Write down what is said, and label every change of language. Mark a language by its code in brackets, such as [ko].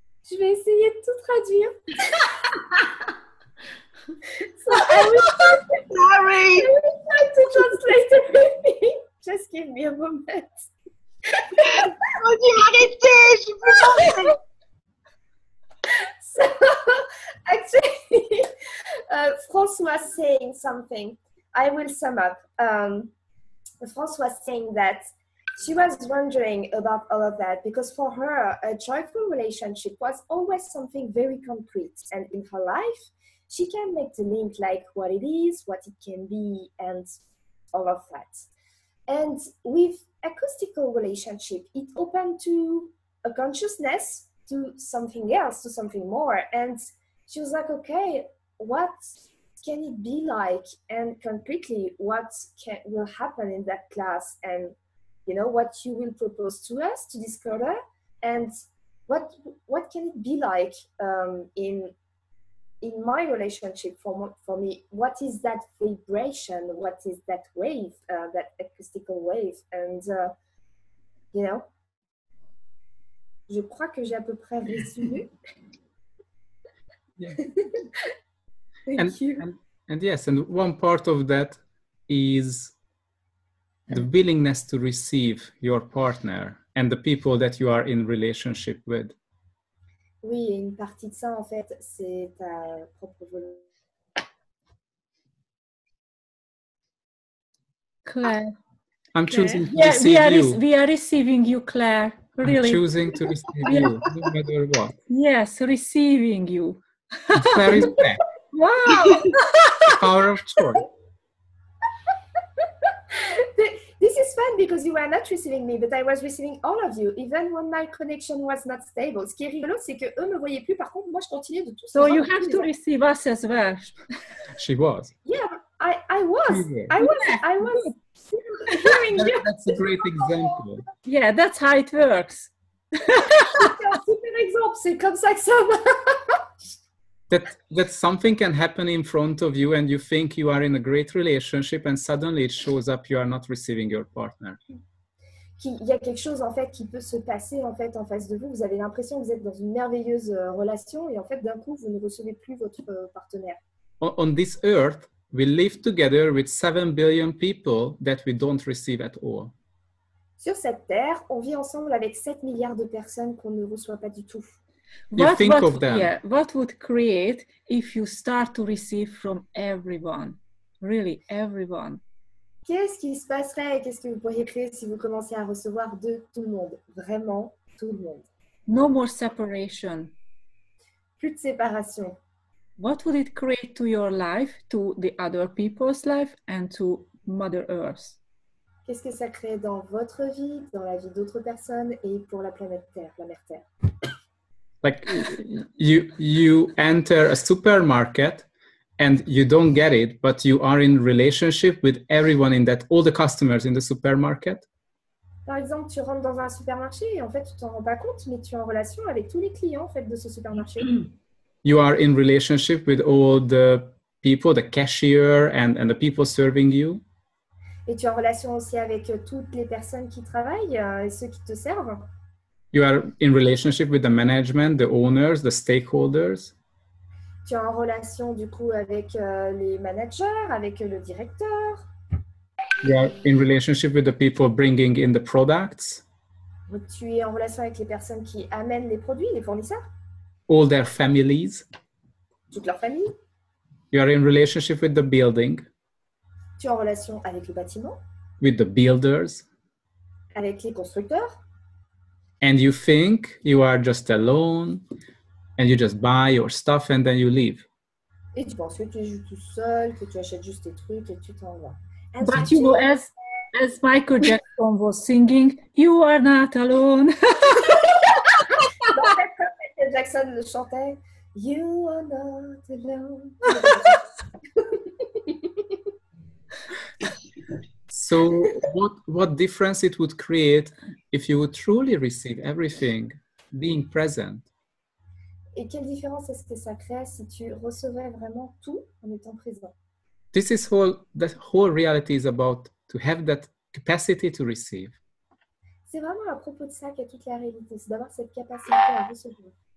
[fr] Je vais essayer de tout traduire. [en] So I will try to translate everything. Just give me a moment. [fr] Oh, tu m'arrêter, je peux pas. [en] So, actually, France was saying something. I will sum up. France was saying that she was wondering about all of that because for her, a joyful relationship was always something very concrete. And in her life, she can make the link like what it is, what it can be, and all of that. And with acoustical relationship, it opened to a consciousness, to something else, to something more. And she was like, okay, what can it be like? And concretely, what will happen in that class? And, you know, what you will propose to us to discover? And what can it be like in my relationship for me? What is that vibration? What is that wave, that acoustical wave? And, you know, [fr] je crois que j'ai à peu près résumé. [en] Yeah. Thank you. And yes, and one part of that is the willingness to receive your partner and the people that you are in relationship with. [fr] Oui, une partie de ça, en fait, c'est ta propre volonté. [en] Claire. I'm choosing to Yeah, receive you. we are receiving you, Claire. Really. I'm choosing to receive you, no matter what. Yes, receiving you. And Claire is back. Wow. Power of choice. because you were not receiving me, but I was receiving all of you, even when my connection was not stable. [fr] Ce qui est rigolo, c'est que eux me voyaient plus. Par contre, moi, je continuais de tous. [en] So you have to receive us as well. She was. Yeah, I was hearing you. That's a great example. Yeah, that's how it works. [fr] C'est un super exemple. C'est comme ça que ça marche. [en] That something can happen in front of you and you think you are in a great relationship and suddenly it shows up you are not receiving your partner. [fr] Il y a quelque chose en fait qui peut se passer en fait en face de vous. Vous avez l'impression que vous êtes dans une merveilleuse relation et en fait d'un coup vous ne recevez plus votre partenaire. [en] On this earth, we live together with 7 billion people that we don't receive at all. [fr] Sur cette terre, on vit ensemble avec 7 milliards de personnes qu'on ne reçoit pas du tout. [en] What would create if you start to receive from everyone? Really, everyone. [fr] Qu'est-ce qui se passerait et qu'est-ce que vous pourriez créer si vous commencez à recevoir de tout le monde? Vraiment, tout le monde. [en] No more separation. [fr] Plus de séparation. [en] What would it create to your life, to the other people's life, and to Mother Earth? [fr] Qu'est-ce que ça crée dans votre vie, dans la vie d'autres personnes et pour la planète Terre, la Mère Terre? [en] Like you enter a supermarket and you don't get it, but you are in relationship with everyone in that, all the customers in the supermarket. [fr] Par exemple, tu rentres dans un supermarché et en fait, tu t'en rends pas compte, mais tu es en relation avec tous les clients en fait, de ce supermarché. [en] You are in relationship with all the people, the cashier and the people serving you. [fr] Et tu es en relation aussi avec toutes les personnes qui travaillent et ceux qui te servent. [en] You are in relationship with the management, the owners, the stakeholders. [fr] Tu es en relation du coup avec les managers, avec le directeur. [en] You are in relationship with the people bringing in the products. [fr] Tu es en relation avec les personnes qui amènent les produits, les fournisseurs. [en] All their families. [fr] Toute leur famille. [en] You are in relationship with the building. [fr] Tu es en relation avec le bâtiment. [en] With the builders. [fr] Avec les constructeurs. [en] And you think you are just alone and you just buy your stuff and then you leave. [fr] Et tu penses que tu es juste tout seul, que tu achètes juste tes trucs et que tu t'en vas. [en] But you know, as Michael Jackson was singing, you are not alone. [fr] En fait, comme Michael Jackson le chantait, [en] you are not alone. So what difference it would create if you would truly receive everything, being present? [fr] Et quelle différence est-ce que ça crée si tu recevais vraiment tout en étant présent? [en] This is the whole reality is about to have that capacity to receive. [fr] C'est vraiment à propos de ça qu'est toute la réalité, c'est d'avoir cette capacité à recevoir.